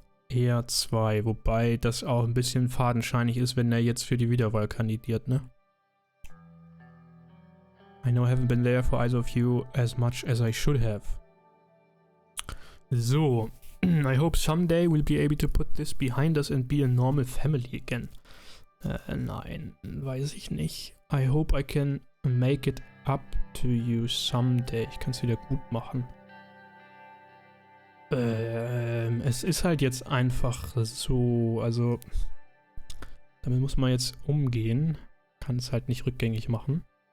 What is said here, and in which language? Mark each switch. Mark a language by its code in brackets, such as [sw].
[de] Eher 2, wobei das auch ein bisschen fadenscheinig ist, wenn er jetzt für die Wiederwahl kandidiert, ne? [en] I know I haven't been there for either of you as much as I should have. So, I hope someday we'll be able to put this behind us and be a normal family again. [de] Nein, weiß ich nicht. [en] I hope I can make it up to you someday. [de] Ich kann es wieder gut machen. Es ist halt jetzt einfach so, also damit muss man jetzt umgehen. Kann es halt nicht rückgängig machen.